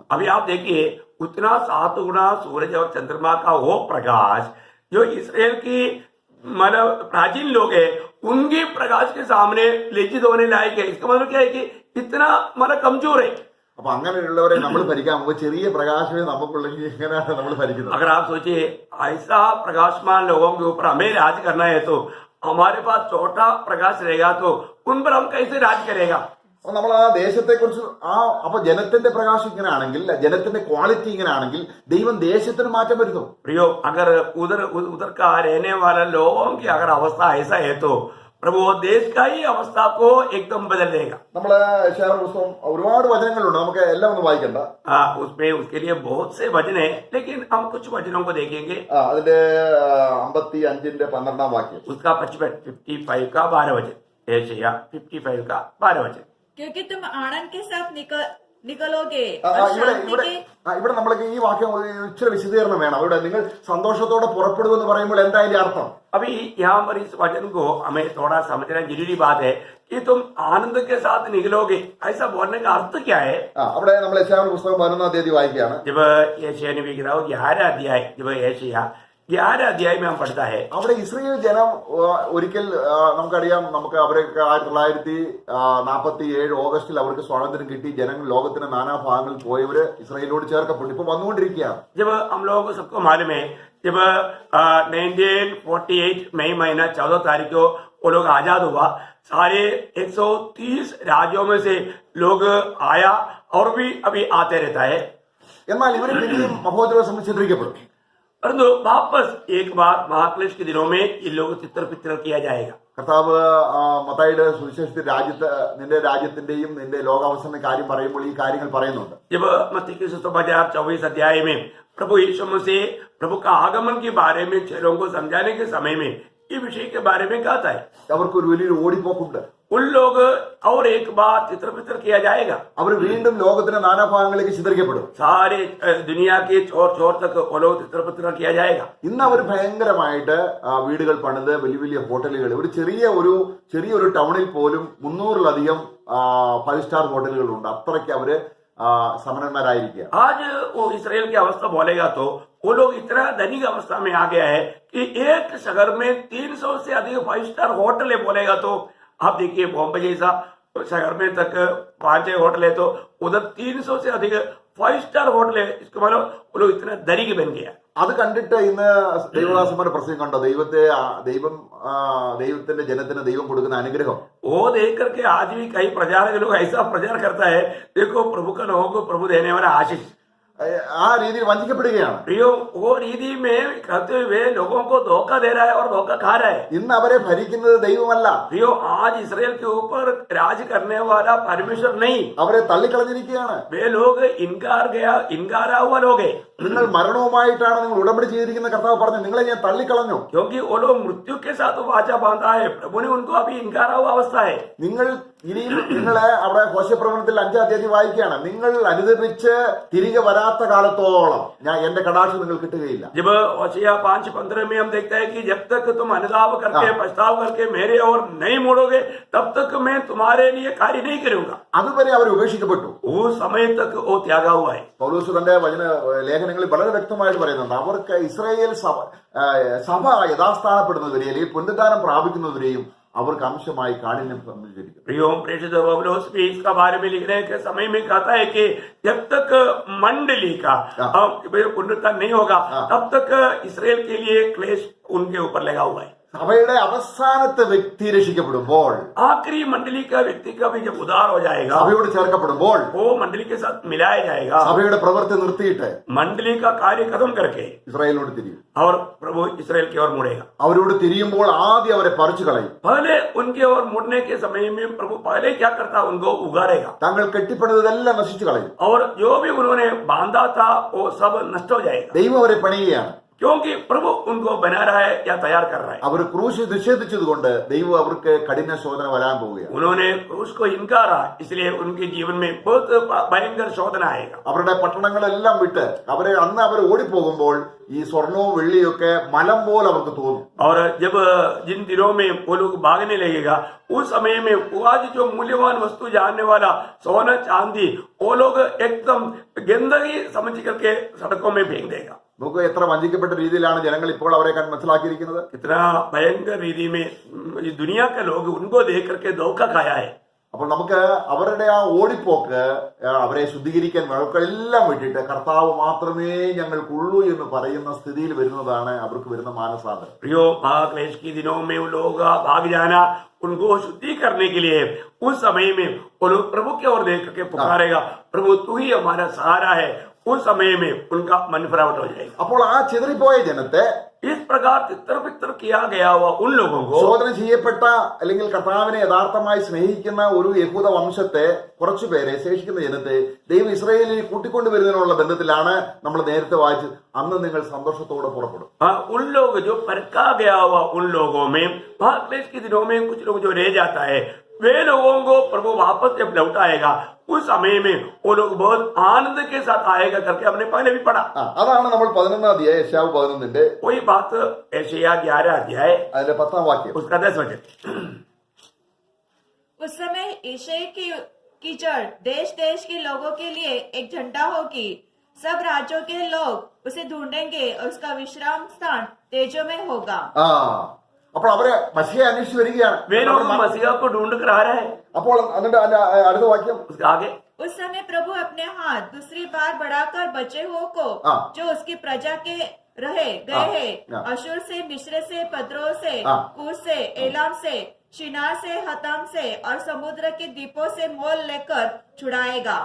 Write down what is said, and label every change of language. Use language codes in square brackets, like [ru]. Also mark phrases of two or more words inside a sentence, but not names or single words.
[hi] अभी आप देखिए उतना 7 गुना सूरज और चंद्रमा का वो प्रकाश जो इसराइल की मतलब प्राचीन लोग है उनके प्रकाश के सामने लज्जित होने लायक है। इसका मतलब क्या है कि इतना मतलब कमजोर है। [ml] അപ്പൊ അങ്ങനെയുള്ളവരെ നമ്മൾ ഭരിക്കാൻ പോകുമ്പോൾ ചെറിയ പ്രകാശമേ നമുക്കുള്ളെങ്കിൽ എങ്ങനെയാണ് നമ്മൾ ഭരിക്കുന്നത്? [hi] अगर आप सोचिए ऐसा प्रकाशमान लोगों के ऊपर हमें राज करना है तो हमारे पास छोटा प्रकाश रहेगा तो उन पर हम कैसे राज करेगा? [ml] അപ്പൊ നമ്മൾ ആ ദേശത്തെ കുറിച്ച് അപ്പൊ ജനത്തിന്റെ പ്രകാശം ഇങ്ങനെ ആണെങ്കിൽ, ജനത്തിന്റെ ക്വാളിറ്റി ഇങ്ങനെ ആണെങ്കിൽ ദൈവം ദേശത്തിന് മാറ്റം വരുത്തും. [hi] प्रियो अगर उधर का रहने वाले लोगों की अगर अवस्था ऐसा है तो प्रभु देश का ही अवस्था को एकदम बदल देगा। [ml] നമ്മള് യെശയ്യാവിന്റെ പുസ്തകം ഒരുപാട് വചനങ്ങളുണ്ട്, നമുക്ക് എല്ലാം ഒന്നും वाइकണ്ട. [hi] उसमें उसके लिए बहुत से वचन है, लेकिन हम कुछ वचनों को देखेंगे। [ml] അതിന്റെ 55ന്റെ 12 വാക്യം, [hi] उसका 55 का 12 वचन, यशायाह 55 का 12 वचन। क्योंकि तुम आनंद के साथ निकलोगे और [ml] ഇവിടെ [hi] शांति [ml] ഇവിടെ [hi] के [ml] ഇവിടെ നമ്മൾക്ക് ഈ വാക്യം ഇച്ചിരി വിശദീകരണം വേണം. ഇവിടെ നിങ്ങൾ സന്തോഷത്തോടെ പുറപ്പെടുമെന്ന് പറയുമ്പോൾ എന്താ അതിന്റെ അർത്ഥം? [hi] अभी यहाँ पर इस वचन को हमें थोड़ा समझना जरूरी बात है कि तुम आनंद के साथ निकलोगे, ऐसा बोलने का अर्थ क्या है? [ml] അവിടെ നമ്മൾ യെശയ്യാവിന്റെ പുസ്തകം 11 തീയതി വായിക്കുകയാണ്. [hi] जब यशायाह नबी की 11 अध्याय, जब यशायाह 11 अध्याय में हम पढ़ता है, [ml] അവിടെ ഇസ്രായേൽ ജനം ഒരിക്കൽ നമുക്കറിയാം, നമുക്ക് അവരൊക്കെ 1947 ഓഗസ്റ്റിൽ അവർക്ക് സ്വാതന്ത്ര്യം കിട്ടി. ജനങ്ങൾ ലോകത്തിന്റെ നാനാഭാഗങ്ങളിൽ പോയവര് ഇസ്രായേലിനോട് ചേർക്കപ്പെട്ടു. ഇപ്പൊ വന്നുകൊണ്ടിരിക്കുകയാണ്. [hi] जब हम लोगों को सबको मालूम है जब 1948 मई महीना 14 तारीख को वो लोग आजाद हुआ, सारे 130 राज्यों में से लोग आया और भी अभी आते रहता है। [ml] എന്നാൽ ഇവര് പിന്നെയും മഹോദ്രവസം ചിത്രീകരിക്കപ്പെടും. [hi] परंतु वापस एक बार महाक्लेश के दिनों में इन लोग चित्र पित्र किया जाएगा। [ml] കർത്താവ് മത്തായിയുടെ സുവിശേഷത്തിൽ നിന്റെ രാജ്യത്തിന്റെയും നിന്റെ ലോകാവസാന കാര്യം പറയുമ്പോൾ ഈ കാര്യങ്ങൾ പറയുന്നുണ്ട്. [hi] जब मत्ती के सुसमाचार 24 अध्याय में प्रभु यीशु मसीह प्रभु का आगमन के बारे में चेलों को समझाने के समय में ये विषय के बारे में कहता है, [ml] അവർക്ക് ഒരു വലിയൊരു ഓടിപ്പോക്കുണ്ട്. [hi] उन लोग और एक बार चित्र पित्र किया जाएगा। [ml] അവർ വീണ്ടും ലോകത്തിന്റെ നാനാഭാഗങ്ങളിലേക്ക് ചിതറിക്കപ്പെടും. [hi] सारे दुनिया के छोर छोर तक वो लोग चित्र पित्र किया जाएगा। [ml] ഇന്ന് അവർ ഭയങ്കരമായിട്ട് വീടുകൾ പണിത് വലിയ വലിയ ഹോട്ടലുകൾ, ഒരു ചെറിയൊരു ടൗണിൽ പോലും 300-ലധികം 5 സ്റ്റാർ ഹോട്ടലുകളുണ്ട്. അത്രയ്ക്ക് അവര് സമരന്മാരായിരിക്കുക. [hi] आज वो इसराइल की अवस्था बोलेगा तो वो लोग इतना धनिक अवस्था में आ गया है कि एक शहर में 300 से अधिक 5 [en] star hotel [hi] है बोलेगा तो आप देखिए बॉम्बे जैसा शहर में तक 5-6 होटल है तो उधर 300 से अधिक 5 [en] star hotel [hi] है। इसके मतलब वो लोग इतना धनिक बन गया। [ml] അത് കണ്ടിട്ട് ഇന്ന് ദൈവദാസന്മാരുടെ പ്രസംഗം കണ്ടോ? ദൈവത്തിന്റെ ജനത്തിന് ദൈവം കൊടുക്കുന്ന അനുഗ്രഹം. [hi] वो देख करके आज भी कई प्रचारक लोग ऐसा प्रचार करता है, देखो प्रभु का लोगों को प्रभु देने वाला आशीष। [ml] ആ രീതിയിൽ വഞ്ചിക്കപ്പെടുകയാണ്. [hi] प्रियो वो रीति में करते हुए लोगों को धोखा दे रहा है और धोखा खा रहा है. [ml] ഇന്ന് അവരെ ഭരിക്കുന്നത് ദൈവമല്ല, [hi] प्रियो आज इसराइल के ऊपर राज करने वाला परमेश्वर नहीं, [ml] അവരെ തള്ളിക്കളഞ്ഞിരിക്കുകയാണ്. [hi] वे लोग इनकारा हुआ लोग है. [ml] നിങ്ങൾ മരണവുമായിട്ടാണ് നിങ്ങൾ ഉടമ്പടി ചെയ്തിരിക്കുന്ന കർത്താവ് പറഞ്ഞു, നിങ്ങളെ ഞാൻ തള്ളിക്കളഞ്ഞു. [hi] क्योंकि वो लोग मृत्यु के साथ वाचा बांधा है, प्रभु ने उनको अभी इनकारा हुआ अवस्था है. [ml] നിങ്ങൾ ഇനിയും നിങ്ങളെ അവിടെ ഹോശപ്രവചനത്തിൽ 5-ാം അധ്യായം വായിക്കുകയാണ്, നിങ്ങൾ അനുദപിച്ച് തിരികെ വരാത്ത കാലത്തോളം ഞാൻ എന്റെ കടാക്ഷം നിങ്ങൾ കിട്ടുകയില്ല. [hi] जब होशिया 5:15 में हम देखते हैं कि जब तक तुम अनुताप करके पछताव करके मेरे और नहीं मोड़ोगे तब तक मैं तुम्हारे लिए कार्य नहीं करूंगा. [ml] അതുവരെ അവർ ഉപേക്ഷിക്കപ്പെട്ടു. [hi] उस समय तक वो त्यागा हुआ है. [ml] പൗലോസ് തന്റെ ലേഖനങ്ങളിൽ വളരെ വ്യക്തമായിട്ട് പറയുന്നുണ്ട്, അവർക്ക് ഇസ്രായേൽ സഭ യഥാസ്ഥാനപ്പെടുന്നതുവരെ അല്ലെങ്കിൽ പുനരുദ്ധാനം പ്രാപിക്കുന്നതുവരെയും അവർക്ക് अंशമായി കാഠിന്യം സംഭവിച്ചിരിക്കും. [hi] प्रियो प्रेषित पौलुस भी इसका बारे में लिखने के समय में कहता है कि जब तक मंडली का पुनरुत्थान नहीं होगा तब तक इसराइल के लिए क्लेश उनके ऊपर लगा हुआ है. [ml] സഭയുടെ അവസാനത്തെ വ്യക്തി രക്ഷിക്കപ്പെടുമ്പോൾ, [hi] आखिरी मंडली का व्यक्ति का भी जब उद्धार हो जाएगा, [ml] സഭയോട് ചേർക്കപ്പെടുമ്പോൾ, [hi] वो मंडली के साथ मिलाया जाएगा, [ml] സഭയുടെ പ്രവൃത്തി നിർത്തിയിട്ട് [hi] मंडली का कार्य खत्म करके [ml] ഇസ്രായേലിനോട് തിരിയും. [hi] और प्रभु इसराइल की ओर मुड़ेगा. [ml] അവരോട് തിരിയുമ്പോൾ ആദ്യം അവരെ പറിച്ചു കളയും. [hi] पहले उनके ओर मुड़ने के समय में प्रभु पहले क्या करता, उनको उगाड़ेगा [ml] തങ്ങൾ കെട്ടിപ്പണിതെല്ലാം നശിച്ചു കളയും. [hi] और जो भी उन्होंने बांधा था वो सब नष्ट हो जाएगा. [ml] ദൈവം അവരെ പണിയുകയാണ്. [hi] क्योंकि प्रभु उनको बना रहा है या तैयार कर रहा है. [ml] അവർ ക്രൂശ് നിഷേധിച്ചതുകൊണ്ട് ദൈവം അവർക്ക് കഠിന ശോധന വരാൻ പോവുകയാണ്. [hi] उन्होंने क्रूस को इनकारा, इसलिए उनके जीवन में बहुत भयंकर शोधना आएगा. [ml] അവരുടെ പട്ടണങ്ങളെല്ലാം വിട്ട് അന്ന് അവർ ഓടിപ്പോകുമ്പോൾ ഈ സ്വർണവും വെള്ളിയും ഒക്കെ മലം പോലെ അവർക്ക് തോന്നും. [hi] और जब जिन दिनों में वो लोग भागने लगेगा उस समय में वो आज जो मूल्यवान वस्तु जानने वाला सोना चांदी वो लोग एकदम गंदगी समझ करके सड़कों में फेंक देगा. [ml] നമുക്ക് എത്ര വഞ്ചിക്കപ്പെട്ട രീതിയിലാണ് ജനങ്ങൾ ഇപ്പോൾ അവരെ മനസ്സിലാക്കിയിരിക്കുന്നത്. [hi] इतना भयंकर रीति में इस दुनिया के लोग उनको देख करके धोखा खाया है. [ml] അപ്പോൾ നമുക്ക് അവരുടെ ആ ഓടിപ്പോക്ക് അവരെ ശുദ്ധീകരിക്കാൻ വഴക്കെല്ലാം വിട്ടിട്ട് കർത്താവ് മാത്രമേ ഞങ്ങൾക്കുള്ളൂ എന്ന് പറയുന്ന സ്ഥിതിയിൽ വരുന്നതാണ് അവർക്ക് വരുന്ന മാനസാന്തരം. [hi] प्रियो महाक्लेश के दिनों में वो लोग भाग जाना उनको शुद्धि करने के लिए उस समय में वो लोग प्रभु की ओर देख करके पुकारेगा, प्रभु तू ही हमारा सहारा है. उस समय में उनका मन फरावट हो जाएगा. [ml] അപ്പോൾ ആ ചിതറിപ്പോയ ജനത്തെ [hi] इस प्रकार तितर किया गया हुआ उन लोगों को, [ml] ശോധന ചെയ്യപ്പെട്ട അല്ലെങ്കിൽ കർത്താവിനെ യഥാർത്ഥമായി സ്നേഹിക്കുന്ന ഒരു യഹൂദ വംശത്തെ കുറച്ചുപേരെ ശേഷിക്കുന്ന ജനത്തെ ദൈവം ഇസ്രായേലിൽ കൂട്ടിക്കൊണ്ടുവരുന്നതിനുള്ള ബന്ധത്തിലാണ് നമ്മൾ നേരത്തെ വായിച്ചത്, അന്ന് നിങ്ങൾ സന്തോഷത്തോടെ പുറപ്പെടും. [hi] उन लोग जो परखा गया हुआ उन लोगों में महाक्लेश के दिनों में कुछ लोग जो रह जाता है वे लोगों को प्रभु वापस जब लौटाएगा उस समय में वो लोग बहुत आनंद के साथ आएगा करके हमने पहले भी पढ़ा. [ml] അതാണ് നമ്മൾ 11-ാം അധ്യായം യെശയ്യാവ് 11-ന്റെ [hi] वही बात यशायाह 11 अध्याय [ml] അതിന്റെ 10-ാം വാക്യം. [hi] उसका 10 वचन. उस समय ईशय की जड़ देश देश के लोगों के लिए एक झंडा होगी. सब राज्यों के लोग उसे ढूंढेंगे और उसका विश्राम स्थान तेजों में होगा. [ml] അപ്പോൾ അവരെ മസിഹയെ അന്വേഷിച്ച് വരികയാണ്. [hi] वे लोग मसीहा को ढूंढ कर आ रहे हैं. [ml] അപ്പോൾ എന്നിട്ട് അടുത്ത വാക്യം [hi] उसके आगे, उस समय प्रभु अपने हाथ दूसरी बार बढ़ाकर बचे हुओं को जो उसकी प्रजा के गए हैं अशूर से, मिस्र से, पद्रों से, कूश से, एलाम से, शिनार से, हतम से और समुद्र के द्वीपों से मोल लेकर छुड़ाएगा.